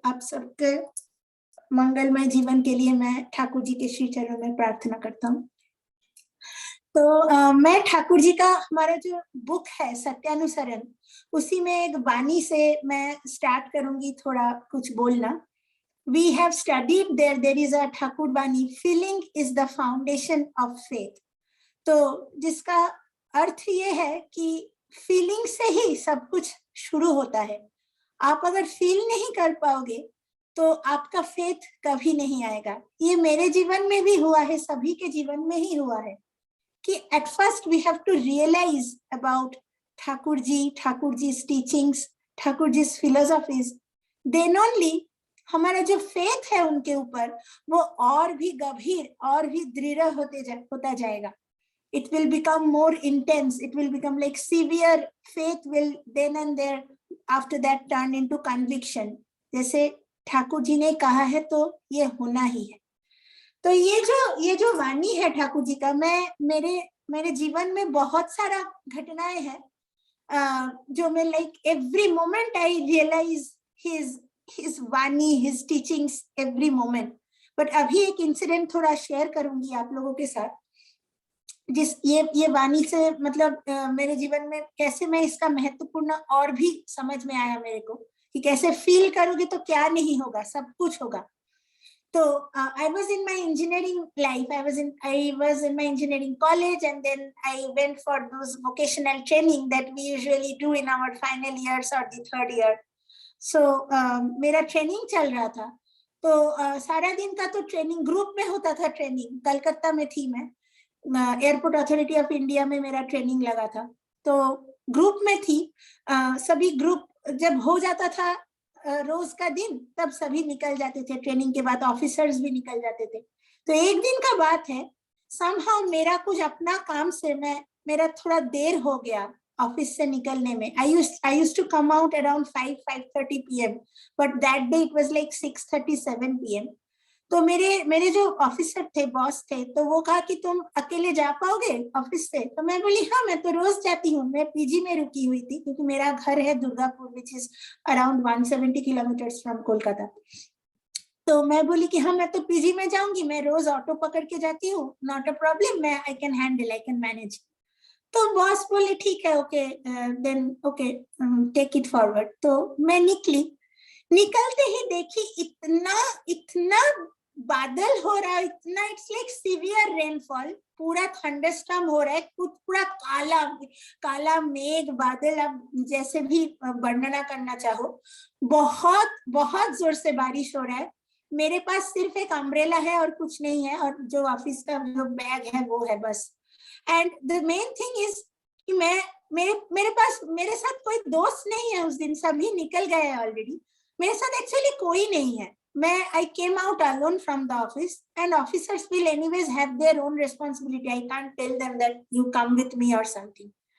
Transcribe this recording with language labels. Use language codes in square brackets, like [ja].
[hi] आप सबके मंगलमय जीवन के लिए मैं ठाकुर जी के श्री चरणों में प्रार्थना करता हूँ। तो मैं ठाकुर जी का हमारा जो बुक है सत्यानुसरण, उसी में एक वाणी से मैं स्टार्ट करूंगी थोड़ा कुछ बोलना। [en] We have studied there is a Thakur वाणी, feeling is the foundation of faith। [hi] तो जिसका अर्थ ये है कि फीलिंग से ही सब कुछ शुरू होता है। आप अगर फील नहीं कर पाओगे तो आपका फेथ कभी नहीं आएगा। ये मेरे जीवन में भी हुआ है, सभी के जीवन में ही हुआ है कि [en] at first we have to realize about Thakur ji teachings, Thakur ji philosophies, then only [hi] हमारा जो फेथ है उनके ऊपर वो और भी गंभीर और भी दृढ़ होता जाएगा। [en] It will become more intense, it will become like severe, faith will then and there after that turn into conviction। [hi] जैसे ठाकुर जी ने कहा है तो ये होना ही है। तो ये जो वाणी है ठाकुर जी का, मेरे जीवन में बहुत सारा घटनाएं हैं जो मैं [en] Like every moment I realize his वाणी, his teachings every moment। [hi] But अभी एक इंसिडेंट थोड़ा शेयर करूंगी आप लोगों के साथ, जिस ये वाणी से मतलब मेरे जीवन में कैसे मैं इसका महत्वपूर्ण और भी समझ में आया मेरे को कि कैसे फील करोगे तो क्या नहीं होगा, सब कुछ होगा। [en] तो I was in my engineering life, I was in my engineering college, and then I went for those vocational training that we usually do in our final years or the third year। [hi] So मेरा training चल रहा था, तो सारा दिन का तो training group में होता था। ट्रेनिंग कलकत्ता में थी, मैं एयरपोर्ट अथॉरिटी ऑफ इंडिया में मेरा ट्रेनिंग लगा था, तो ग्रुप में थी। सभी ग्रुप जब हो जाता था रोज का दिन, तब सभी निकल जाते थे ट्रेनिंग के बाद, ऑफिसर्स भी निकल जाते थे। तो एक दिन का बात है, समहाउ मेरा कुछ अपना काम से मेरा थोड़ा देर हो गया ऑफिस से निकलने में। [en] I used to come out around 5:30 PM, but that day it was like 6:37 PM। [hi] तो मेरे जो ऑफिसर थे, बॉस थे, तो वो कहा कि तुम अकेले जा पाओगे ऑफिस से? तो मैं बोली हाँ, मैं तो रोज जाती हूँ। मैं पीजी में रुकी हुई थी क्योंकि मेरा घर है Durgapur, [en] Which is around 170 kilometres from Kolkata. [hi] तो मैं बोली कि हाँ, मैं तो पीजी में जाऊंगी, मैं रोज ऑटो पकड़ के जाती हूँ, [en] not a problem, [hi] मैं [en] I can handle, I can manage. [hi] तो बॉस बोले ठीक है, [en] Okay then okay take it forward. [hi] तो मैं निकलते ही देखी इतना बादल हो रहा है, इतना, [en] it's like severe rainfall, [hi] पूरा थंडरस्टॉर्म हो रहा है, कुछ पूरा काला मेघ बादल, आप जैसे भी वर्णना करना चाहो, बहुत बहुत जोर से बारिश हो रहा है। मेरे पास सिर्फ एक अम्ब्रेला है और कुछ नहीं है, और जो ऑफिस का जो बैग है वो है बस। [en] and the main thing is [hi] कि मेरे साथ कोई दोस्त नहीं है उस दिन, सभी निकल गए ऑलरेडी। मेरे साथ एक्चुअली कोई नहीं है। [en] I came out alone from the office, and officers will anyways have their own responsibility. I can't tell them that you come with me or something।